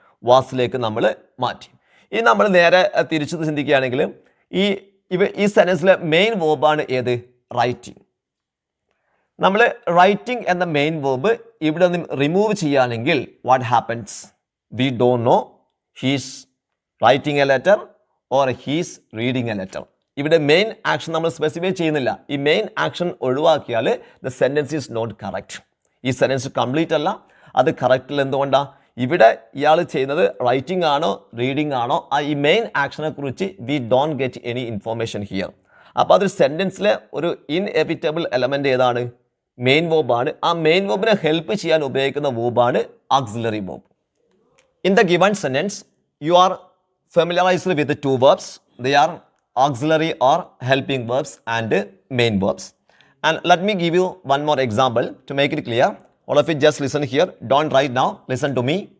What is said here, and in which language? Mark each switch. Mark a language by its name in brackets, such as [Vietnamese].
[Malayalam] വാസിലേക്ക് നമ്മൾ മാറ്റി. ഇനി നമ്മൾ നേരെ തിരിച്ചു ചിന്തിക്കുകയാണെങ്കിൽ ഈ സെൻറ്റൻസിലെ മെയിൻ വേർബാണ് ഏത്? റൈറ്റിംഗ്. നമ്മൾ റൈറ്റിംഗ് എന്ന മെയിൻ വേർബ് ഇവിടെ നിന്ന് റിമൂവ് ചെയ്യുകയാണെങ്കിൽ [English] What happens? We don't know he's writing a letter or he's reading a letter. [Malayalam] ഇവിടെ മെയിൻ ആക്ഷൻ നമ്മൾ സ്പെസിഫൈ ചെയ്യുന്നില്ല. ഈ മെയിൻ ആക്ഷൻ ഒഴിവാക്കിയാൽ [English] The sentence is not correct. [Malayalam] ഈ സെൻറ്റൻസ് കംപ്ലീറ്റ് അല്ല, അത് കറക്റ്റിൽ എന്തുകൊണ്ടാണ്? ഇവിടെ ഇയാൾ ചെയ്യുന്നത് റൈറ്റിംഗ് ആണോ റീഡിംഗ് ആണോ, ഈ മെയിൻ ആക്ഷനെ കുറിച്ച് [English] We don't get any information here. [Malayalam] അപ്പോൾ അതൊരു സെൻറ്റൻസിലെ ഒരു ഇൻഎവിറ്റബിൾ എലമെൻ്റ് ഏതാണ്? മെയിൻ വേർബാണ്. ആ മെയിൻ വേർബിനെ ഹെൽപ്പ് ചെയ്യാൻ ഉപയോഗിക്കുന്ന വേർബാണ് auxiliary verb. [English] In the given sentence, you are familiarized with the two verbs. They are auxiliary or helping verbs and main verbs. And let me give you one more example to make it clear. All of you just listen here. Don't write now. Listen to me.